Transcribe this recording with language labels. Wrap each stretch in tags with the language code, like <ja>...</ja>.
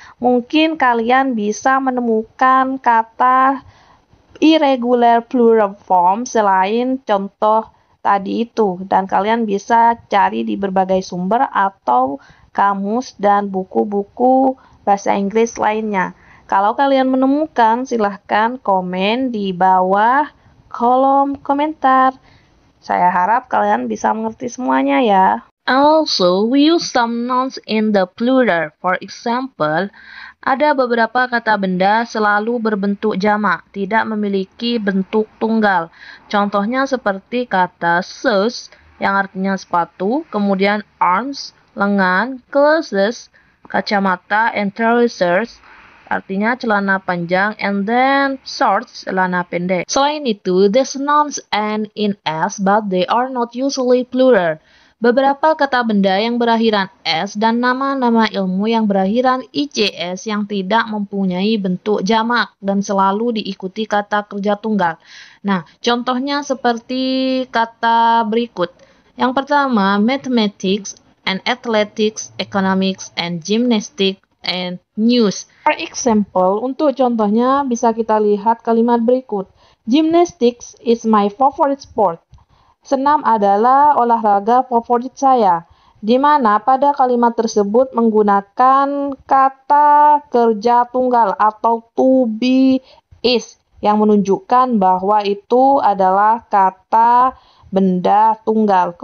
<id>Mungkin kalian bisa menemukan kata irregular plural form selain contoh tadi itu, dan kalian bisa cari di berbagai sumber atau kamus dan buku-buku bahasa Inggris lainnya. Kalau kalian menemukan, silahkan komen di bawah kolom komentar. Saya harap kalian bisa mengerti semuanya ya.</id> <en>Also, we use some nouns in the plural. For example,</en> <id>ada beberapa kata benda selalu berbentuk jamak, tidak memiliki bentuk tunggal. Contohnya seperti kata shoes yang artinya sepatu, kemudian arms lengan, clothes, kacamata, and trousers, artinya celana panjang, and then shorts, celana pendek. Selain itu,</id> <en>these nouns end in s, but they are not usually plural.</en> <id>Beberapa kata benda yang berakhiran s dan nama-nama ilmu yang berakhiran ics yang tidak mempunyai bentuk jamak dan selalu diikuti kata kerja tunggal. Nah, contohnya seperti kata berikut. Yang pertama,</id> <en>mathematics and athletics, economics and gymnastics and news. For example,</en> <id>untuk contohnya bisa kita lihat kalimat berikut.</id> <en>Gymnastics is my favorite sport.</en> <id>Senam adalah olahraga favorit saya, di mana pada kalimat tersebut menggunakan kata kerja tunggal atau to be is yang menunjukkan bahwa itu adalah kata benda tunggal.</id>